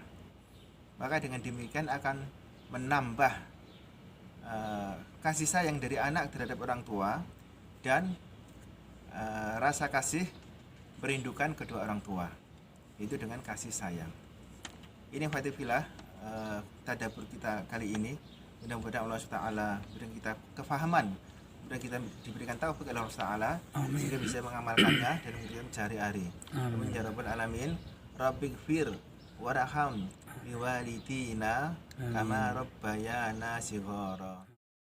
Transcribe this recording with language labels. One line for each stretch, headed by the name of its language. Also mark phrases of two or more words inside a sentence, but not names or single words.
Indonesian: Maka dengan demikian akan menambah kasih sayang dari anak terhadap orang tua dan rasa kasih merindukan kedua orang tua, itu dengan kasih sayang. Ini fathillah tadabbur kita kali ini. Mudah-mudahan Allah SWT berikan kita kefahaman, mudah kita diberikan taufik oleh Allah Ta'ala sehingga bisa mengamalkannya dan menjadikan sehari-hari.
Arabic: آمين يا رب العالمين. رب اغفر وارحم لوالدينا كما ربيانا صغيرا.